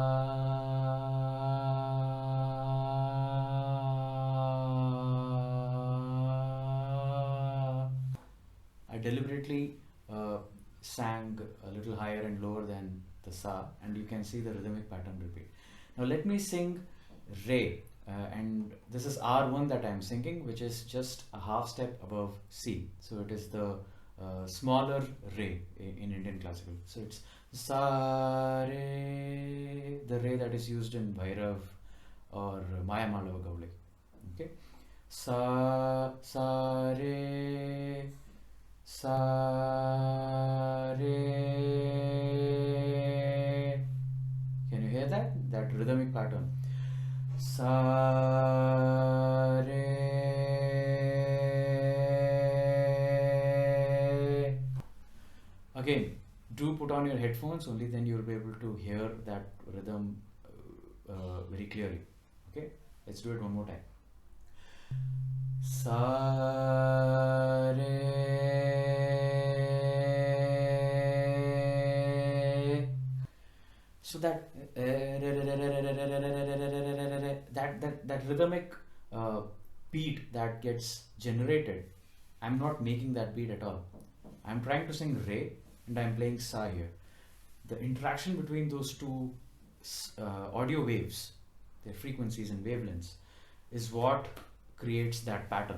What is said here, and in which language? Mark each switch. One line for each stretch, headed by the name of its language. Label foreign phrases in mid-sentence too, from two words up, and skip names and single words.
English: I deliberately sang a little higher and lower than the Sa, and you can see the rhythmic pattern repeat. Now let me sing Re. And this is R1 that I'm singing, which is just a half step above C. So it is the smaller re in Indian classical. So it's sa re, the re that is used in Bhairav or Maya Malava Gaule. Okay, sa re sa re. Can you hear that? That rhythmic pattern. Sa re. Again, do put on your headphones, only then you will be able to hear that rhythm very clearly. Okay, let's do it one more time. Sa re. So that that rhythmic beat that gets generated, I'm not making that beat at all. I'm trying to sing re and I'm playing sa here. The interaction between those two audio waves, their frequencies and wavelengths, is what creates that pattern.